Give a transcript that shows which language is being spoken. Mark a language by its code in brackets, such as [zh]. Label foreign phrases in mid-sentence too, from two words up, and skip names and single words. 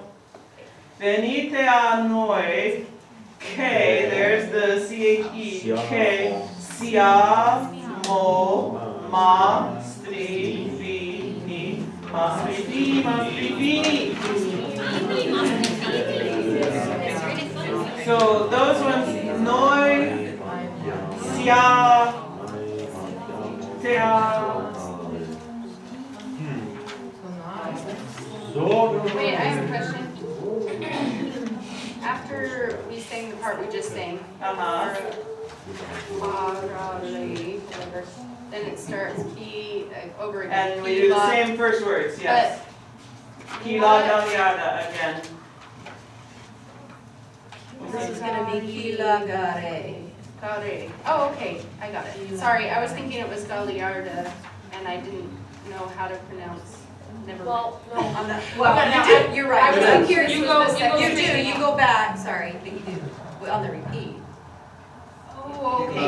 [it] Venite a noi, K, [en] there's the C-H-E, [it] K, siamo, mastrifini, mastrifini. [en] So those ones, [it] noi, sia, sia. [en] Wait, I have a question. After we sang the part we just sang, Uh-huh. whatever, then it starts key over again. And we do the same first words, yes. Ki la da yada again. This is gonna be ki la ga re. Gare. Oh, okay, I got it. Sorry, I was thinking it was Galiarda, and I didn't know how to pronounce. Never mind. Well, no. On the, Well, well, no, you do, you're right. I was I'm curious You with go- the you second. go You do, straight you go back, sorry, but you do, on the repeat. Oh, okay.